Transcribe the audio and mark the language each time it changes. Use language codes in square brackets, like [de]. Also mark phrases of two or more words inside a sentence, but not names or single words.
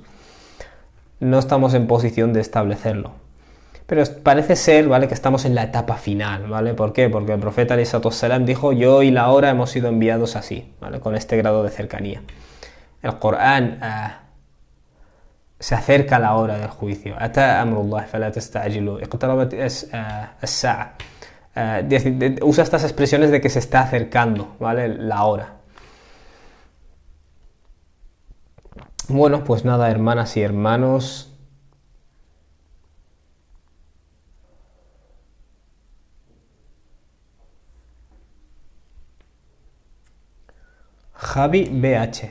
[es] No estamos en posición de establecerlo. Pero parece ser, ¿vale?, que estamos en la etapa final, ¿vale? ¿Por qué? Porque el profeta ﷺ dijo, yo y la hora hemos sido enviados así, ¿vale? Con este grado de cercanía. El Corán se acerca a la hora del juicio. [ar] أتى أمر الله فلا تستعجلوه. اقتربت الساعة. [es] Usa estas expresiones de que se está acercando, ¿vale?, la hora. Bueno, pues nada, hermanas y hermanos. Javi BH.